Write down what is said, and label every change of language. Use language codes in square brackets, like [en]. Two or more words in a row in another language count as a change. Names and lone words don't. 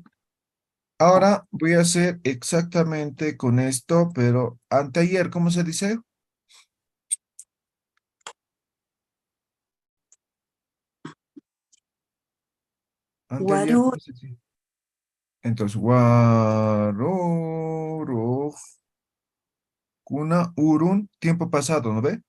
[es] Ahora voy a hacer exactamente con esto, pero anteayer, ¿cómo se dice? Anteayer, [ay] Waru. [es] ¿cómo se dice? Entonces, [ay] waroro, kuna urun, [es] tiempo pasado, ¿no ve?